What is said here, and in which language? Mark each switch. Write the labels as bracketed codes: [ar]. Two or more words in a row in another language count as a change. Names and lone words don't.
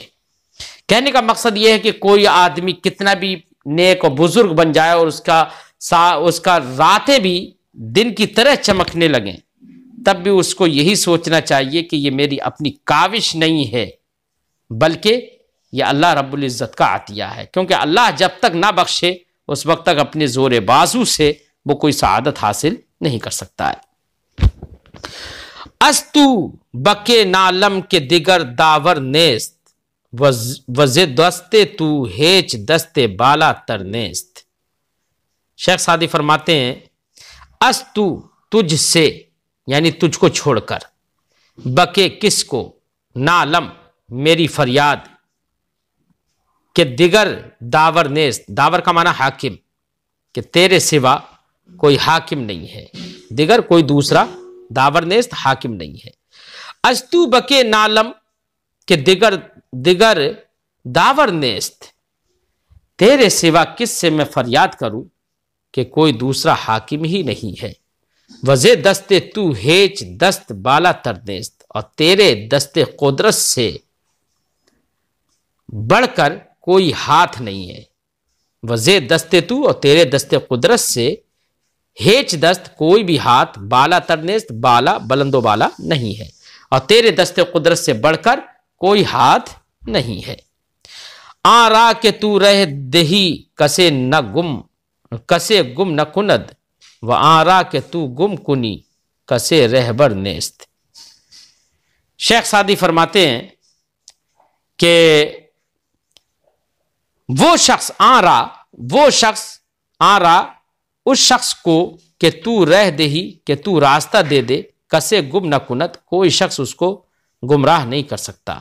[ur] کہنے کا مقصد یہ ہے کہ کوئی آدمی کتنا بھی نیک اور بزرگ بن جائے اور اس کا راتیں بھی دن کی طرح چمکنے لگیں، تب بھی اس کو یہی سوچنا چاہیے کہ یہ میری اپنی کاوش نہیں ہے، بلکہ یہ اللہ رب العزت کا عطیہ ہے، کیونکہ اللہ جب تک نہ بخشے اس وقت تک اپنے زور بازو سے وہ کوئی سعادت حاصل نہیں کر سکتا ہے۔ [fa] استو بکے نالم کے دیگر داور نیست، وز دستے تو ہیچ دستے بالا تر نیست۔ [ur] شیخ سعدی فرماتے ہیں استو تجھ سے، یعنی تجھ کو چھوڑ کر، بکے کس کو، نالم میری فریاد، [fa] کہ دیگر داور نیست، [ur] داور کا معنی حاکم، کہ تیرے سوا کوئی حاکم نہیں ہے، دیگر کوئی دوسرا [fa] داور نیست، [ur] حاکم نہیں ہے۔ [fa] استو بکے نالم کہ دیگر داور نیست، [ur] تیرے سوا کس سے میں فریاد کروں کہ کوئی دوسرا حاکم ہی نہیں ہے۔ [fa] وزے دستے تو ہیچ دست بالا تر نیست، [ur] اور تیرے دست قدرت سے بڑھ کر کوئی ہاتھ نہیں ہے۔ [fa] وزے دستے تو، [ur] اور تیرے دست قدرت سے، [fa] ہیچ دست [ur] کوئی بھی ہاتھ، [fa] بالا تر نیست [ur] بالا بلند و بالا نہیں ہے، اور تیرے دست قدرت سے بڑھ کر کوئی ہاتھ نہیں ہے۔ [fa] آ را کہ تو رہ دہی کسے گم نہ کند، و آ را کہ تو گم کنی کسے رہبر نیست۔ [ur] شیخ سعدی فرماتے ہیں کہ وہ شخص آ رہا اس شخص کو [fa] کہ تو رہ دہی، [ur] کہ تو راستہ دے دے، [fa] کسے گم نہ کنت، [ur] کوئی شخص اس کو گمراہ نہیں کر سکتا۔